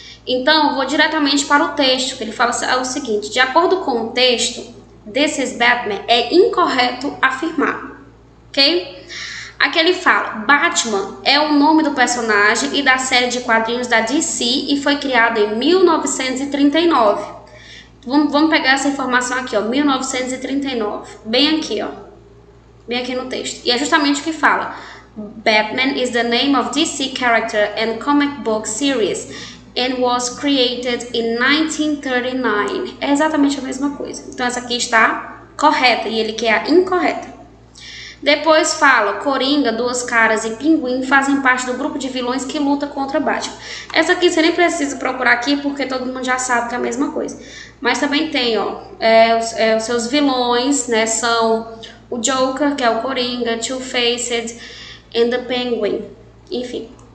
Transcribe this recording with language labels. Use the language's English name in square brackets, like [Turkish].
[Portuguese] Então, eu vou diretamente para o texto, que ele fala o seguinte: de acordo com o texto, [English] This is Batman, [Portuguese] é incorreto afirmar, ok? Aqui ele fala, Batman é o nome do personagem e da série de quadrinhos da DC e foi criado em 1939. Vamos pegar essa informação aqui, ó, 1939, bem aqui, ó, bem aqui no texto. E é justamente o que fala, [English] Batman is the name of DC character and comic book series and was created in 1939. [Portuguese] É exatamente a mesma coisa. Então essa aqui está correta e ele quer a incorreta. Depois fala, Coringa, Duas Caras e Pinguim fazem parte do grupo de vilões que luta contra Batman. Essa aqui você nem precisa procurar aqui porque todo mundo já sabe que é a mesma coisa. Mas também tem, ó, os seus vilões, né, são o Joker, que é o Coringa, [English] Two-Faced and the Penguin, [Portuguese] enfim.